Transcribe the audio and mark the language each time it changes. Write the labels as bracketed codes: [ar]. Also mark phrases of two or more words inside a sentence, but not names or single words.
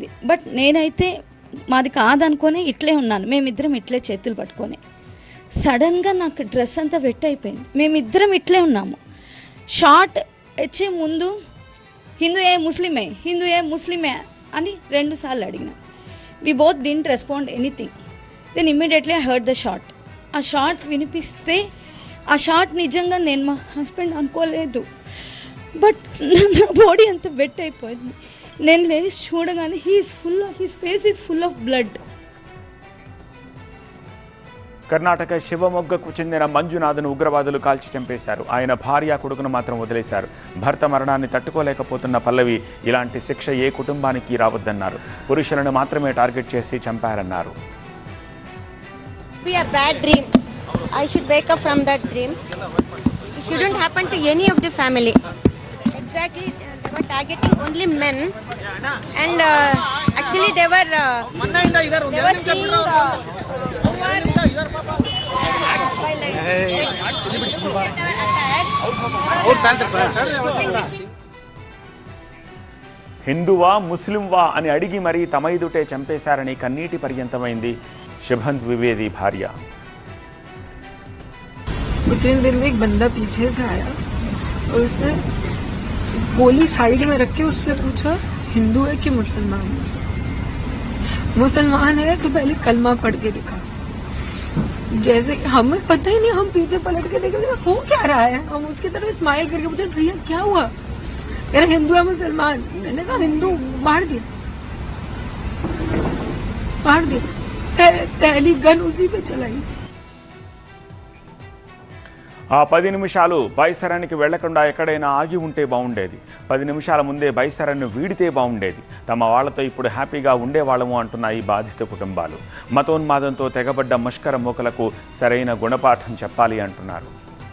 [te] బట్ నేనైతే మాది కాదనుకొని ఇట్లే ఉన్నాను. మేమిద్దరం ఇట్లే చేతులు పట్టుకొని సడన్గా నాకు డ్రెస్ అంతా వెట్ అయిపోయింది. మేమిద్దరం ఇట్లే ఉన్నాము. షాట్ వచ్చే ముందు [hi] हिंदू है मुस्लिम है [te] అని 2 సార్లు అడిగినా. [en] We both didn't respond anything. Then immediately I heard the shot. [te] ఆ షాట్ వినిపిస్తే ఆ షాట్ నిజంగా నేను మా హస్బెండ్ అనుకోలేదు. బట్ నా బాడీ అంత వెట్ అయిపోయింది. నేను లేచి చూడగానే [en] his face is full of blood. [te] కర్ణాటక శివమొగ్గకు చెందిన మంజునాథ్ను ఉగ్రవాదులు కాల్చి చంపేశారు. ఆయన భార్య, కొడుకును మాత్రం వదిలేశారు. భర్త మరణాన్ని తట్టుకోలేకపోతున్న పల్లవి ఇలాంటి శిక్ష ఏ కుటుంబానికి రావద్దన్నారు. పురుషులను మాత్రమే టార్గెట్ చేసి చంపారన్నారు. [en] I should wake up from that dream. It shouldn't happen to any of the family. Exactly, they were targeting only men, and actually they were seeing [te] హిందువా ముస్లింవా అని అడిగి మరీ తమ ఎదుటే చంపేశారని కన్నీటి పర్యంతమైంది శుభంత్ ద్వివేది భార్య. [hi] उतने दिन में एक बंदा पीछे से आया और उसने गोली साइड में रख के उससे पूछा हिंदू है कि मुसलमान है। मुसलमान है तो पहले कलमा पढ़ के दिखा। जैसे हमें पता ही नहीं, हम पीछे पलट के देखे हो क्या रहा है, हम उसकी तरफ स्माइल करके पूछे भैया क्या हुआ, कह रहे हिंदू है मुसलमान। मैंने कहा हिंदू, मार दिया, मार दिया, पहली गन उसी पे चलाई। [te] ఆ 10 నిమిషాలు బైసరానికి వెళ్లకుండా ఎక్కడైనా ఆగి ఉంటే బాగుండేది. 10 నిమిషాల ముందే బైసరాన్ని వీడితే బాగుండేది. తమ వాళ్లతో ఇప్పుడు హ్యాపీగా ఉండేవాళ్ళము అంటున్న ఈ బాధిత కుటుంబాలు. మతోన్మాదంతో తెగబడ్డ ముష్కర మూకలకు సరైన గుణపాఠం చెప్పాలి అంటున్నారు.